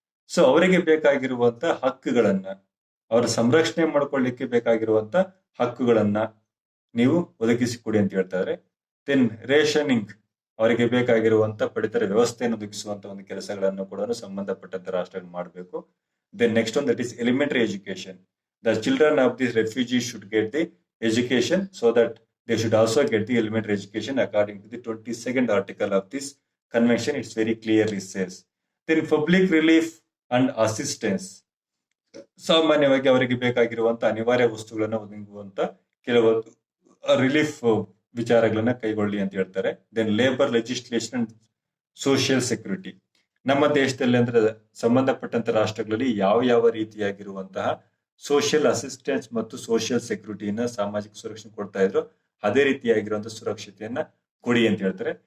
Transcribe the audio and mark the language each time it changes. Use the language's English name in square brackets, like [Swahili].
[Kannada] So ಅವರಿಗೆ ಬೇಕಾಗಿರುವಂತ ಹಕ್ಕುಗಳನ್ನ ಅವರ ಸಂರಕ್ಷಣೆ ಮಾಡ್ಕೊಳ್ಳಿಕ್ಕೆ ಬೇಕಾಗಿರುವಂತ ಹಕ್ಕುಗಳನ್ನ ನೀವು ಒದಗಿಸಿಕೊಡಿ ಅಂತ ಹೇಳ್ತಾರೆ. ದೆನ್ ರೇಷನಿಂಗ್, ಅವರಿಗೆ ಬೇಕಾಗಿರುವಂತ ಪಡಿತರ ವ್ಯವಸ್ಥೆಯನ್ನು ಒದಗಿಸುವಂತ ಒಂದು ಕೆಲಸಗಳನ್ನು ಕೂಡ ಸಂಬಂಧಪಟ್ಟಂತ ರಾಷ್ಟ್ರಗಳು ಮಾಡಬೇಕು. [English] Then next one that is elementary education. The children of the refugees should get the education so that they should also get the elementary education according to the 22nd article of this convention. It's very clearly says. Then public relief and assistance. [Kannada] ಸಾಮಾನ್ಯವಾಗಿ ಅವರಿಗೆ ಬೇಕಾಗಿರುವಂತ ಅನಿವಾರ್ಯ ವಸ್ತುಗಳನ್ನ ಒದಗಿಸುವಂತ ಕೆಲವು relief ವಿಚಾರಗಳನ್ನ ಕೈಗೊಳ್ಳಿ ಅಂತ ಹೇಳ್ತಾರೆ. [English] Then labour legislation and social security. [Kannada] ನಮ್ಮ ದೇಶದಲ್ಲಿ ಅಂದ್ರೆ ಸಂಬಂಧಪಟ್ಟಂತ ರಾಷ್ಟ್ರಗಳಲ್ಲಿ ಯಾವ ಯಾವ ರೀತಿಯಾಗಿರುವಂತಹ ಸೋಷಿಯಲ್ ಅಸಿಸ್ಟೆನ್ಸ್ ಮತ್ತು ಸೋಷಿಯಲ್ ಸೆಕ್ಯೂರಿಟಿನ ಸಾಮಾಜಿಕ ಸುರಕ್ಷಣೆ ಕೊಡ್ತಾ ಇದ್ರು ಅದೇ ರೀತಿಯಾಗಿರುವಂತಹ ಸುರಕ್ಷತೆಯನ್ನ ಕೊಡಿ ಅಂತ ಹೇಳ್ತಾರೆ.